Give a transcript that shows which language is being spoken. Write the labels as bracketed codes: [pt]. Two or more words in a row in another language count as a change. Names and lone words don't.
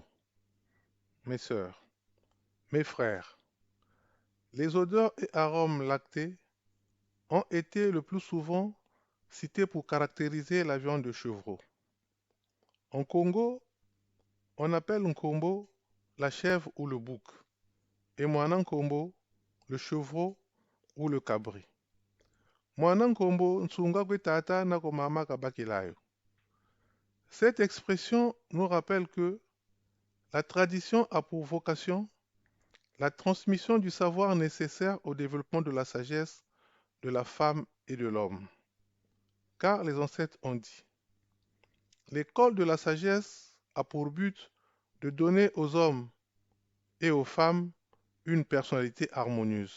[fr] Mes sœurs, mes frères, les odeurs et arômes lactés ont été le plus souvent cités pour caractériser la viande de chevreau. En Congo, on appelle nkombo la chèvre ou le bouc, et [kg] mwana nkombo [fr] le chevreau ou le cabri. [kg] Mwana nkombo nsunga kwe tata nako mama kabakilayo. [fr] Cette expression nous rappelle que la tradition a pour vocation la transmission du savoir nécessaire au développement de la sagesse de la femme et de l'homme. Car les ancêtres ont dit, l'école de la sagesse a pour but de donner aux hommes et aux femmes une personnalité harmonieuse.